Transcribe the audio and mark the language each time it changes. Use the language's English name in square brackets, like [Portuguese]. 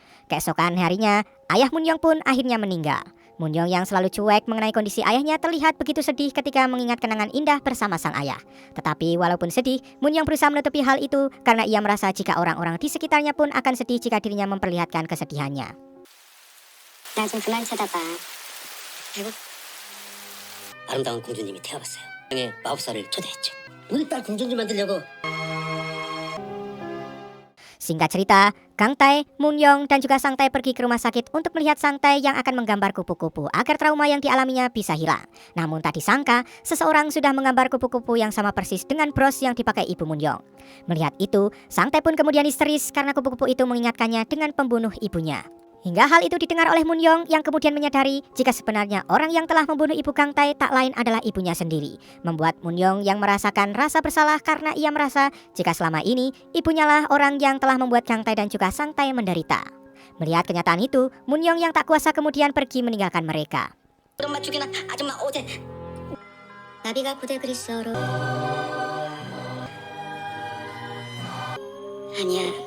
[Indonesian] Keesokan harinya, ayah Munyong pun akhirnya meninggal. Munyong yang selalu cuek mengenai kondisi ayahnya terlihat begitu sedih ketika mengingat kenangan indah bersama sang ayah. Tetapi walaupun sedih, Munyong berusaha menutupi hal itu karena ia merasa jika orang-orang di sekitarnya pun akan sedih jika dirinya memperlihatkan kesedihannya. [Korean] 나 좀 그만 쳐다봐. 아이고, 아름다운 공주님이 태어났어요. 형의 마법사를 초대했죠. 우리 딸 공주님 만들려고. [Indonesian] Singkat cerita, Kang Tae, Munyong, dan juga Sang Tae pergi ke rumah sakit untuk melihat Sang Tae yang akan menggambar kupu-kupu agar trauma yang dialaminya bisa hilang. Namun tak disangka, seseorang sudah menggambar kupu-kupu yang sama persis dengan bros yang dipakai ibu Munyong. Melihat itu, Sang Tae pun kemudian histeris karena kupu-kupu itu mengingatkannya dengan pembunuh ibunya. Hingga hal itu didengar oleh Munyong yang kemudian menyadari jika sebenarnya orang yang telah membunuh ibu Kang Tae tak lain adalah ibunya sendiri. Membuat Munyong yang merasakan rasa bersalah karena ia merasa jika selama ini ibunya lah orang yang telah membuat Kang Tae dan juga Sang Tae menderita. Melihat kenyataan itu, Munyong yang tak kuasa kemudian pergi meninggalkan mereka. [Korean] 엄마 죽이나 아줌마 어제 나비가 고대 그리스어로 아니야.